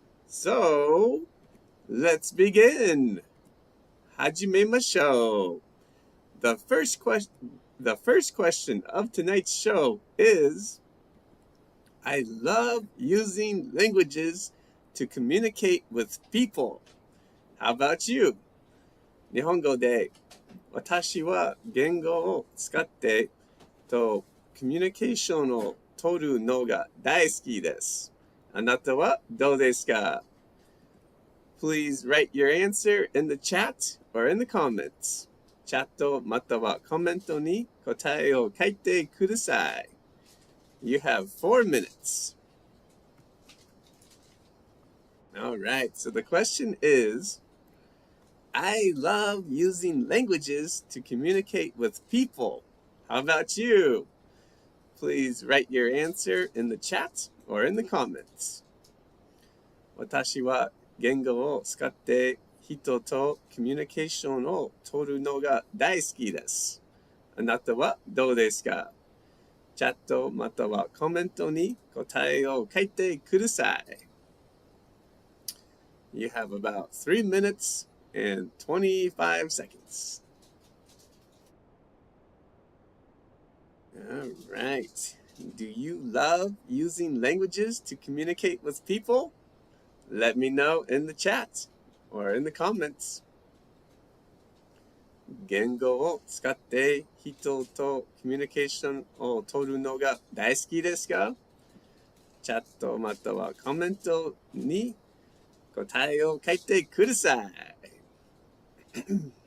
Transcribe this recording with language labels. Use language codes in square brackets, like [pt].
[en] So, let's begin. [ja] Hajimemashou. [en] The first question of tonight's show is, I love using languages to communicate with people. How about you? [ja] 日本語で私は言語を使ってコミュニケーションを取るのが大好きです。あなたはどうですか? [en] Please write your answer in the chat or in the comments. [ja] チャットまたはコメントに答えを書いてください. [en] You have 4 minutes. All right, so the question is, I love using languages to communicate with people. How about you? Please write your answer in the chat or in the comments. [ja] 私は言語を使って人とコミュニケーションを取るのが大好きです。あなたはどうですか?チャットまたはコメントに答えを書いてください. [en] You have about 3 minutes and 25 seconds. All right. Do you love using languages to communicate with people? Let me know in the chat or in the comments. [ja] 言語を使って人とコミュニケーションを取るのが大好きですか? チャットまたはコメントに答えを書いてください.